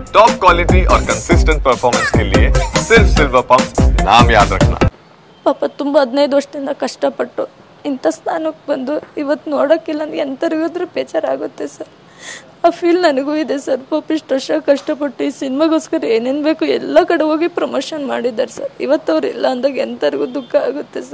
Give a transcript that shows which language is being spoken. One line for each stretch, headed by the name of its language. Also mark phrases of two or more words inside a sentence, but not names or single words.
Hindi: टॉप क्वालिटी और कंसिस्टेंट परफॉर्मेंस के लिए सिर्फ सिल्वर पंप नाम याद रखना।
Kannada: ಪಾಪ ತುಂಬ 15 ವರ್ಷದಿಂದ ಕಷ್ಟಪಟ್ಟು ಇಂಥ ಸ್ಥಾನಕ್ಕೆ ಬಂದು ಇವತ್ತು ನೋಡೋಕ್ಕಿಲ್ಲ ಅಂದ್ರೆ ಎಂಥರಿಗಾದ್ರೂ ಬೇಜಾರಾಗುತ್ತೆ ಸರ್. ಆ ಫೀಲ್ ನನಗೂ ಇದೆ ಸರ್. ಪಾಪ ಇಷ್ಟು ವರ್ಷ ಕಷ್ಟಪಟ್ಟು ಈ ಸಿನಿಮಾಗೋಸ್ಕರ ಏನೇನು ಬೇಕು ಎಲ್ಲ ಕಡೆ ಹೋಗಿ ಪ್ರಮೋಷನ್ ಮಾಡಿದ್ದಾರೆ ಸರ್. ಇವತ್ತು ಅವ್ರು ಇಲ್ಲ ಅಂದಾಗ ಎಂಥರಿಗೂ ದುಃಖ ಆಗುತ್ತೆ ಸರ್.